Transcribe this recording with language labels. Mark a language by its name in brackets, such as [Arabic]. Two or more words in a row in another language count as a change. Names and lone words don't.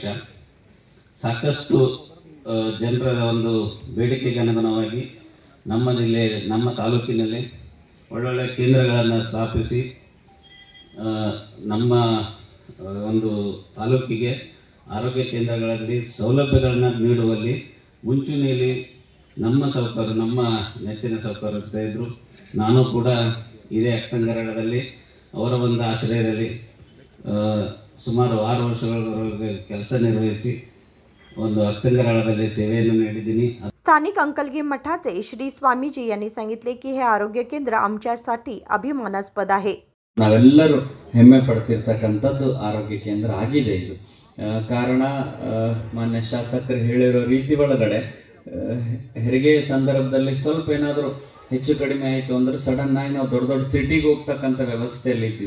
[Kannada] ಸಾಕಷ್ಟು ಜನರ ಒಂದು ಬೇಡಿಕೆಗೆ ಅನುಗುಣವಾಗಿ ನಮ್ಮ ಜಿಲ್ಲೆ, ನಮ್ಮ ತಾಲೂಕಿನಲ್ಲಿ ಒಳ್ಳೊಳ್ಳೆ ಕೇಂದ್ರಗಳನ್ನು ಸ್ಥಾಪಿಸಿ ನಮ್ಮ ಒಂದು ತಾಲೂಕಿಗೆ ಆರೋಗ್ಯ ಕೇಂದ್ರಗಳಲ್ಲಿ ಸೌಲಭ್ಯಗಳನ್ನು ನೀಡುವಲ್ಲಿ ಮುಂಚೂಣಿಯಲ್ಲಿ ನಮ್ಮ ಸೌಕರ್ಯ, ನಮ್ಮ ನೆಚ್ಚಿನ ಸೌಕರ್ಯ ಇರ್ತಾ ಇದ್ದರು। ನಾನು ಕೂಡ ಇದೇ ಅಕ್ಕಂಗರದಲ್ಲಿ ಅವರ ಒಂದು ಆಶ್ರಯದಲ್ಲಿ ಸುಮಾರು 6 ವರ್ಷಗಳವರೆಗೆ ಕೆಲಸ ನಿರ್ವಹಿಸಿ ಒಂದು ಅಕ್ಕಂಗರದಲ್ಲಿ ಸೇವೆಯನ್ನು ನೀಡಿದ್ದೀನಿ। [Marathi] स्थानिक अंकलगी मठाचे श्री स्वामीजी यांनी सांगितले की हे आरोग्य केंद्र आमच्यासाठी अभिमानास्पद आहे। [Kannada] ನಾವೆಲ್ಲರೂ ಹೆಮ್ಮೆ ಪಡ್ತಿರ್ತಕ್ಕಂಥದ್ದು ಆರೋಗ್ಯ ಕೇಂದ್ರ ಆಗಿದೆ ಇದು। ಕಾರಣ ಮಾನ್ಯ ಶಾಸಕರು ಹೇಳಿರೋ ರೀತಿ ಒಳಗಡೆ ಹೆರಿಗೆ ಸಂದರ್ಭದಲ್ಲಿ ಸ್ವಲ್ಪ ಏನಾದರೂ ಹೆಚ್ಚು ಕಡಿಮೆ ಆಯಿತು ಅಂದರೆ ಸಡನ್ ಆಗಿ ನಾವು ದೊಡ್ಡ ದೊಡ್ಡ ಸಿಟಿಗೆ ಹೋಗ್ತಕ್ಕಂಥ ವ್ಯವಸ್ಥೆಯಲ್ಲಿ ಇದ್ವಿ।